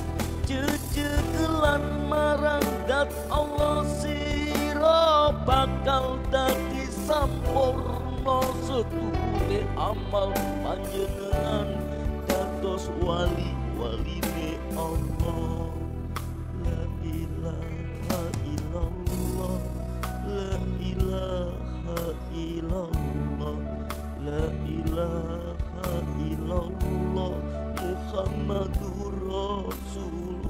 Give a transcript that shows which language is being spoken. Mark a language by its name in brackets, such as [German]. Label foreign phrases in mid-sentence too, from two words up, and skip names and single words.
[Javanese] Jejegelan marang zat Allah sira bakal dadi sampurna. Sedune amal panjenengan dados wali-waline Allah. [Arabic] لا إله إلا الله، لا إله إلا الله، لا إله إلا الله، محمد رسول.